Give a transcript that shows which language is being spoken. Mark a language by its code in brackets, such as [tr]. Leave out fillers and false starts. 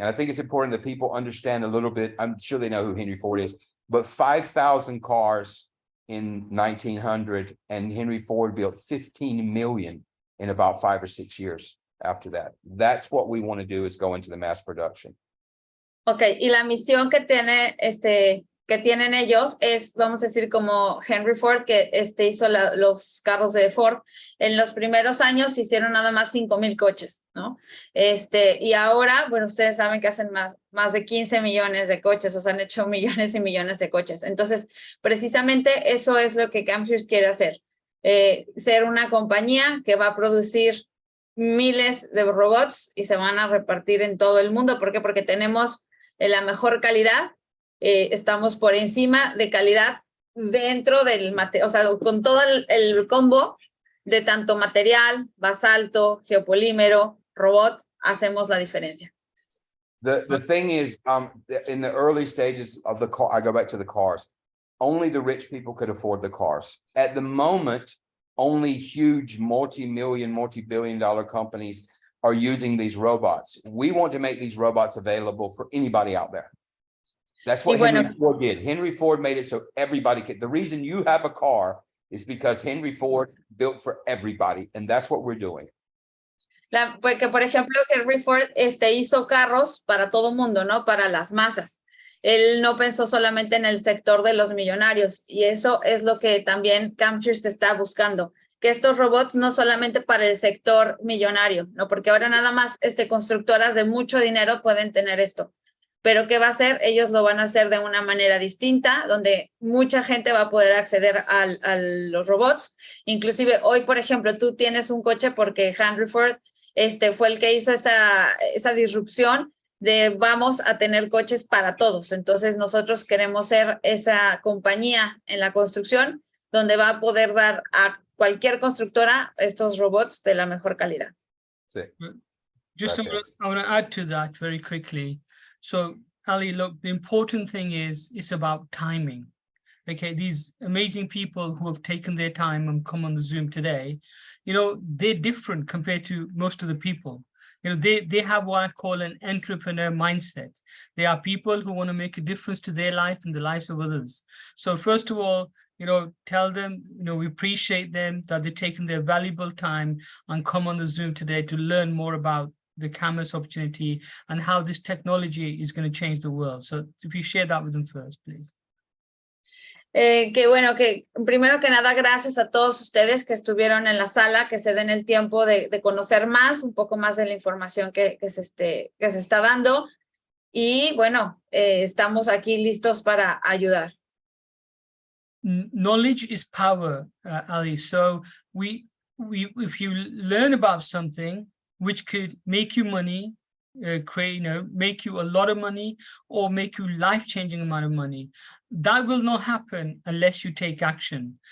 [en] And I think it's important that people understand a little bit. I'm sure they know who Henry Ford is, but 5,000 cars in 1900, and Henry Ford built 15 million in about 5 or 6 years after that. That's what we want to do, is go into the mass production. [es] Okay, y la misión que tiene que tienen ellos es, vamos a decir, como Henry Ford, que hizo los carros de Ford. En los primeros años hicieron nada más 5,000 coches, ¿no? Y ahora, bueno, ustedes saben que hacen más de 15 millones de coches, o sea, han hecho millones y millones de coches. Entonces, precisamente eso es lo que Camhirst quiere hacer, ser una compañía que va a producir miles de robots y se van a repartir en todo el mundo. ¿Por qué? Porque tenemos la mejor calidad. Estamos por encima de calidad dentro del material, o sea, con todo el combo de tanto material, basalto, geopolímero, robot, hacemos la diferencia. [en] The thing is, in the early stages of the car, I go back to the cars, only the rich people could afford the cars. At the moment, only huge multi-million, multi-billion-dollar companies are using these robots. We want to make these robots available for anybody out there. That's what Henry Ford did. Henry Ford made it so everybody could. The reason you have a car is because Henry Ford built for everybody, and that's what we're doing. [es] Porque, por ejemplo, Henry Ford hizo carros para todo mundo, ¿no? Para las masas. Él no pensó solamente en el sector de los millonarios, y eso es lo que también Camhirst está buscando, que estos robots no solamente para el sector millonario, ¿no? Porque ahora nada más constructoras de mucho dinero pueden tener esto. Pero ¿qué va a hacer? Ellos lo van a hacer de una manera distinta, donde mucha gente va a poder acceder a los robots. Inclusive hoy, por ejemplo, tú tienes un coche porque Henry Ford fue el que hizo esa disrupción de vamos a tener coches para todos. Entonces nosotros queremos ser esa compañía en la construcción donde va a poder dar a cualquier constructora estos robots de la mejor calidad. Sí. [en] Just I want to add to that very quickly. So, Ali, look, the important thing is it's about timing. Okay, these amazing people who have taken their time and come on the Zoom today, you know, they're different compared to most of the people. You know, they have what I call an entrepreneur mindset. They are people who want to make a difference to their life and the lives of others. So first of all, you know, tell them, you know, we appreciate them, that they've taken their valuable time and come on the Zoom today to learn more about the Camhirst opportunity and how this technology is going to change the world. So if you share that with them first, please. [es] Que bueno, que primero que nada, gracias a todos ustedes que estuvieron en la sala, que se den el tiempo de conocer más, un poco más de la información que se está dando. Y bueno, estamos aquí listos para ayudar. [en] Knowledge is power, Ali. So if you learn about something which could make you money, make you a lot of money or make you life-changing amount of money, that will not happen unless you take action.